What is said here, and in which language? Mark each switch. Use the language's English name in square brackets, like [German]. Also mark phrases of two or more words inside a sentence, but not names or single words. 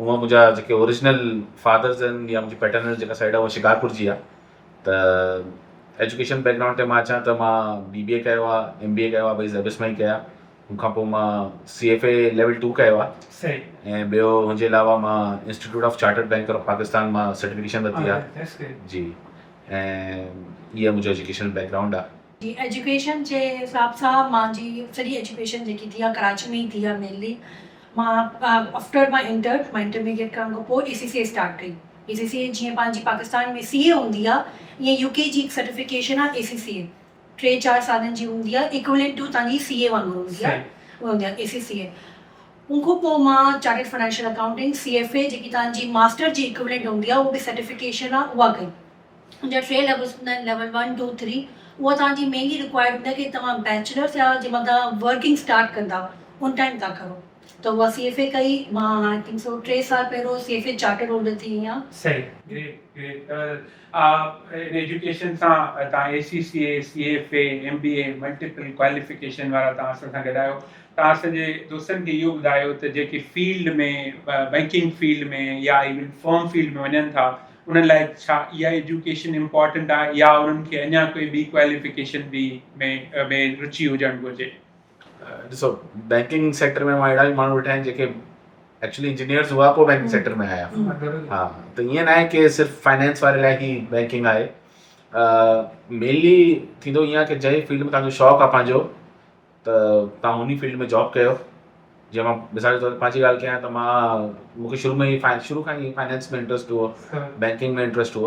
[Sindhi] उहा मुंहिंजा जेके [English] original fathers [Sindhi] आहिनि या मुंहिंजी पैटर्नल जेका साइड आहे उहा शिकारपुर जी आहे। त [English] education background [Sindhi] ते मां अचां त मां BBA कयो आहे, MBA कयो आहे, ॿई ज़ेबिस में ई कया। उनखां पोइ मां CFA लेवल 2 कयो आहे। सही। ऐं ॿियो हुनजे अलावा मां इंस्टीट्यूट ऑफ चार्टर्ड बैंकर ऑफ पाकिस्तान मां सर्टिफिकेशन वरिती आहे जी। ऐं इहा मुंहिंजो [English] educational background [Sindhi] आहे जी। एजुकेशन जे हिसाब सां मुंहिंजी सॼी एजुकेशन जेकी थी आहे कराची में ई थी आहे मेनली। मां आफ्टर मां इंटरमीडिएट करण खां पोइ ACCA स्टार्ट कई। ACCA जीअं पंहिंजी पाकिस्तान में CA हूंदी आहे, ईअं UK जी हिकु सर्टिफिकेशन आहे ACCA, 3-4 सालनि जी हूंदी आहे, [English] equivalent to [Sindhi] तव्हांजी CA वांगुरु हूंदी आहे, उहा हूंदी आहे ACCA। उनखां पोइ मां चार्टर्ड फाइनेंशियल अकाउंटिंग CFA जेकी तव्हांजी मास्टर जी इक्विवेलेंट हूंदी आहे, उहा बि सर्टिफिकेशन आहे, उहा कई। उनजा 3 लेवल्स हूंदा आहिनि, लेवल 1, 2, 3। उहा तव्हांजी [English] mainly required [Sindhi] हूंदी आहे कि तव्हां बैचलर्स या जंहिंमहिल तव्हां [English] working start [Sindhi] कंदा उन टाइम था करो, त उहा CFA कई। मां [English] I think so [Sindhi] 3 साल पहिरियों CFA [English] charter holder [Sindhi] थी आहियां। सही। [English] great great. [Sindhi] इन एजुकेशन सां तव्हां ACCA, CFA, MBA [English] multiple qualification [Sindhi] वारा तव्हां असां सां गॾायो। तव्हां सॼे दोस्तनि खे इहो ॿुधायो त जेके फील्ड में [English] banking field [Sindhi] में या [English] even firm field [Sindhi] में वञनि था, उन्हनि लाइ छा इहा [English] education important [Sindhi] आहे या उन्हनि खे अञा कोई ॿी क्वालिफिकेशन बि में रुचि हुजणु घुरिजे? ॾिसो, [English] banking sector [Sindhi] में मां अहिड़ा बि माण्हू वेठा आहिनि जेके [English] actually engineers [Sindhi] हुआ पोइ [English] banking sector [Sindhi] में आया। हा, त ईअं न आहे कि सिर्फ़ु फाइनेंस वारे लाइ ई बैंकिंग आहे। मेनली थींदो ईअं आहे कि जंहिं फील्ड में तव्हांजो शौक़ु आहे पंहिंजो, त तव्हां उन फील्ड में जॉब कयो। जीअं मां मिसाल जे तौर ते पंहिंजी ॻाल्हि कयां त मूंखे शुरू खां ई फाइनेंस में इंट्रस्ट हुओ, बैंकिंग में इंट्रस्ट हुओ।